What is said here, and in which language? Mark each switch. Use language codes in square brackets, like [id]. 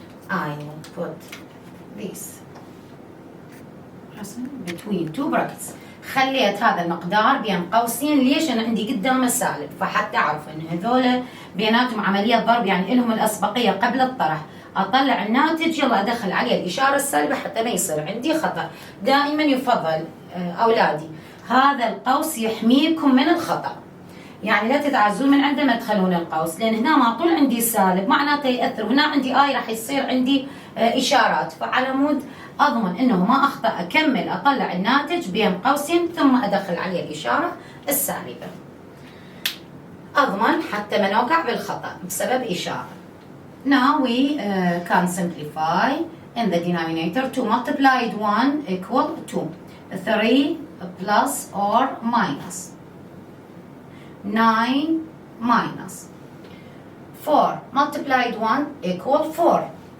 [en] I will put this between two brackets. [ar] خليت هذا المقدار بين قوسين. ليش؟ أنا عندي قدامه سالب، فحتى أعرف إن هذول بيناتهم عملية ضرب، يعني لهم الأسبقية قبل الطرح. أطلع الناتج، يلا أدخل عليه الإشارة السالبة حتى ما يصير عندي خطأ. دائما يفضل أولادي هذا القوس يحميكم من الخطأ. يعني لا تتعزون من عندما تدخلون القوس، لان هنا ما طول عندي سالب معناته ياثر، وهنا عندي اي راح يصير عندي اشارات، فعلى مود اضمن انه ما اخطا اكمل اطلع الناتج بين قوسين ثم ادخل عليه الاشاره السالبه. اضمن حتى ما نوقع بالخطا بسبب اشاره. [en] Now we can simplify in the denominator. 2 multiplied 1 equal 2. 3 plus or minus. 9 minus. 4 multiplied 1 equal 4.